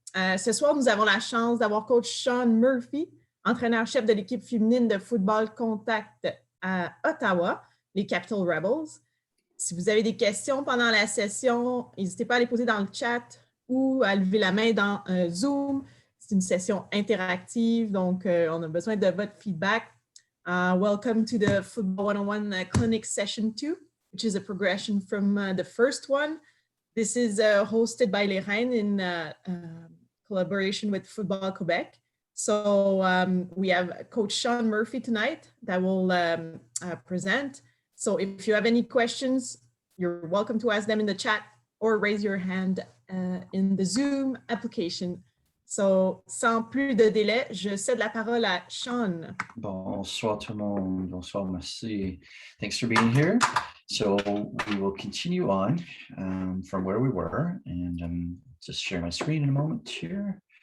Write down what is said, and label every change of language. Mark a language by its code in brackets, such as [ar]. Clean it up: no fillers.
[fr] Ce soir, nous avons la chance d'avoir coach Sean Murphy, entraîneur-chef de l'équipe féminine de football contact à Ottawa, les Capital Rebels. Si vous avez des questions pendant la session, n'hésitez pas à les poser dans le chat ou à lever la main dans Zoom. C'est une session interactive, donc on a besoin de votre feedback. [en] Welcome to the Football 101 Clinic Session 2, which is a progression from the first one. This is hosted by Les Reines in collaboration with Football Quebec. So we have Coach Sean Murphy tonight that will present. So if you have any questions, you're welcome to ask them in the chat or raise your hand in the Zoom application. [fr] So, sans plus de délai, je cède la parole à Sean. Bonsoir tout le monde. Bonsoir, merci. [en] Thanks for being here. So we will continue on from where we were, and just share my screen in a moment here.